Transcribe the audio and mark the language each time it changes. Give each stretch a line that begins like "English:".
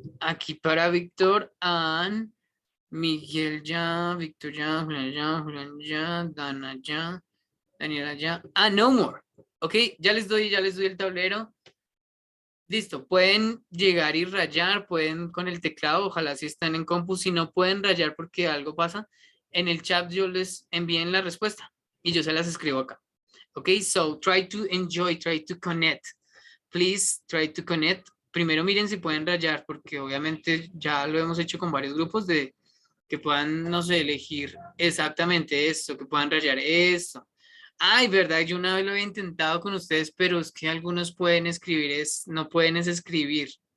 Spanish: Aquí para Víctor, Ann, Miguel ya, Víctor ya, Julián ya, Dana ya, Daniela ya.
English: No more.
Spanish: Ok, ya les doy el tablero. Listo, pueden llegar y rayar, pueden con el teclado, ojalá si están en compu, si no pueden rayar porque algo pasa, en el chat yo les envíen la respuesta y yo se las escribo acá.
English: Ok, so try to enjoy, try to connect. Please try to connect.
Spanish: Primero miren si pueden rayar, porque obviamente ya lo hemos hecho con varios grupos de que puedan, no sé, elegir exactamente esto, que puedan rayar esto. Ay, verdad, yo una vez lo había intentado con ustedes, pero es que algunos pueden escribir, no pueden escribir.